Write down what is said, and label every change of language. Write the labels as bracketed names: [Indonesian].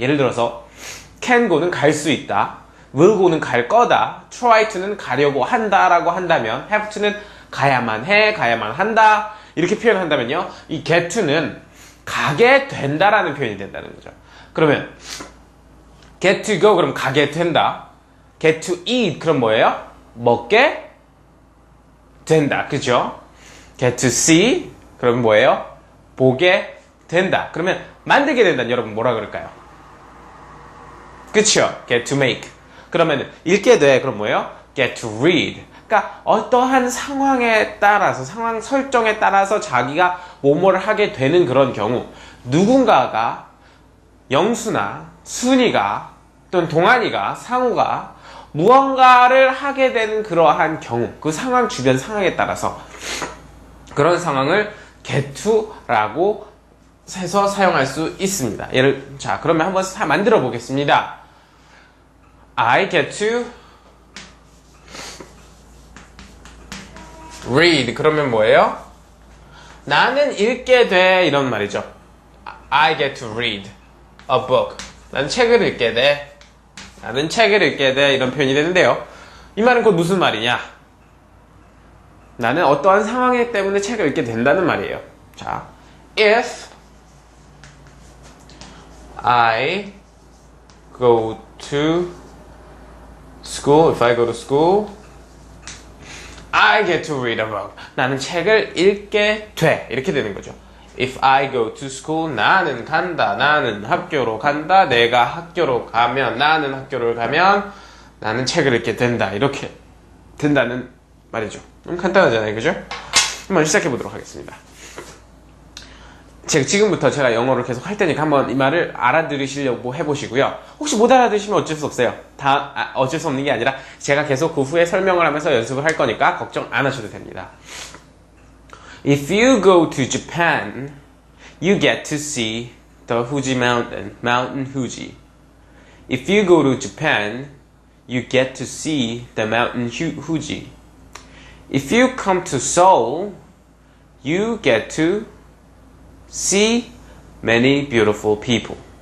[Korean] 예를 들어서, can go는 갈 수 있다, will go는 갈 거다, try to는 가려고 한다라고 한다면, have to는 가야만 해, 가야만 한다 이렇게 표현한다면요, 이 get to는 가게 된다라는 표현이 된다는 거죠. 그러면 get to go 그럼 가게 된다, get to eat 그럼 뭐예요? 먹게 된다, 그죠? [English] get to see [Korean] 그럼 뭐예요? 보게 된다. 그러면 만들게 된다는 여러분 뭐라 그럴까요? 그쵸? get to make. 그러면 읽게 돼. 그럼 뭐예요? get to read. 그러니까 어떠한 상황에 따라서, 상황 설정에 따라서 자기가 뭐뭐를 하게 되는 그런 경우, 누군가가, 영수나 순이가 또는 동환이가, 상우가 무언가를 하게 되는 그러한 경우, 그 상황, 주변 상황에 따라서 그런 상황을 get to라고 해서 사용할 수 있습니다. 자, 그러면 한번 만들어 보겠습니다. [English] I get to read. [Korean] 그러면 뭐예요? 나는 읽게 돼. 이런 말이죠. [English] I get to read a book. [Korean] 나는 책을 읽게 돼. 나는 책을 읽게 돼. 이런 표현이 되는데요. 이 말은 곧 무슨 말이냐? 나는 어떠한 상황 때문에 책을 읽게 된다는 말이에요. [English] 자, if I go to school, if I go to school, I get to read a book. [Korean] 나는 책을 읽게 돼. 이렇게 되는 거죠. [English] If I go to school, [Korean] 나는 간다. 나는 학교로 간다. 내가 학교로 가면, 나는 학교를 가면, 나는 책을 읽게 된다. 이렇게 된다는 말이죠. 너무 간단하잖아요. 그죠? 한번 시작해 보도록 하겠습니다. 지금부터 제가 영어를 계속 할 테니까 한번 이 말을 알아들으시려고 해보시고요. 혹시 못 알아들으시면 어쩔 수 없어요. 어쩔 수 없는 게 아니라 제가 계속 그 후에 설명을 하면서 연습을 할 거니까 걱정 안 하셔도 됩니다. [English] If you go to Japan, you get to see the Fuji Mountain, Mount Fuji. If you go to Japan, you get to see the mountain Fuji. If you come to Seoul, you get to see many beautiful people.